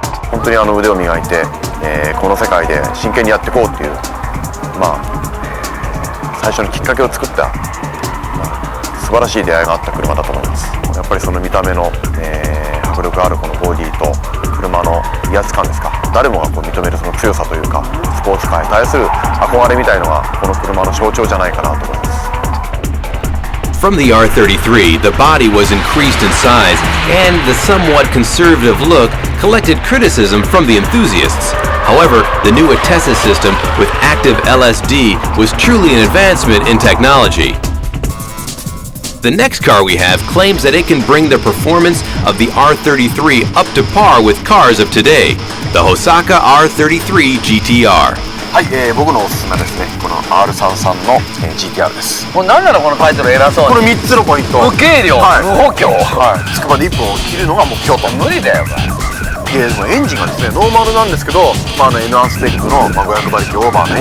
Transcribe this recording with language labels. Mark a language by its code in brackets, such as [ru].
[ja] 本当に腕を磨いて、この世界で真剣にやっていこうっていう、まあ最初にきっかけを作った、素晴らしい出会いがあった車だと思います。やっぱりその見た目の、迫力あるこのボディと車の威圧感ですか。誰もがこう認めるその強さというか、スポーツカーに対する憧れみたいのがこの車の象徴じゃないかなと思います。 [en] From the R33, the body was increased in size, and the somewhat conservative look collected criticism from the enthusiasts. However, the new Atessa system with active LSD was truly an advancement in technology. The next car we have claims that it can bring the performance of the R33 up to par with cars of today, the Hosaka R33 GTR. [ja] はい、僕のおすすめですね。この R33 の、GTR です。もう何なのこのタイトル偉そうに。これ3つのポイント。無軽量、無補強。はい。つくばで1分を切るのが目標と。無理だよ。でエンジンがですね、ノーマルなんですけど、N1 スペックの、500馬力オーバーね。